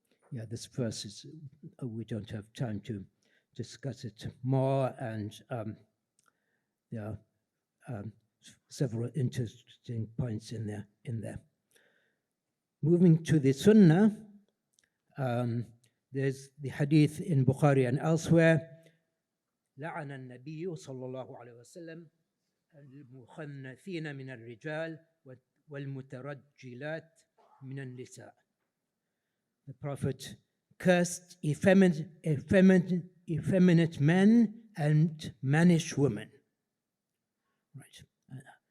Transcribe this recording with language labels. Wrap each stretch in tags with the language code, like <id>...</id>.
<en>Yeah, this verse is, we don't have time to discuss it more, and there are several interesting points in there. Moving to the Sunnah, there's the hadith in Bukhari and elsewhere,</en> <ar>لعن النبي صلى الله عليه وسلم المخنثين من الرجال والمترجلات من النساء.</ar> <en>The Prophet cursed effeminate men and mannish women. Right.</en>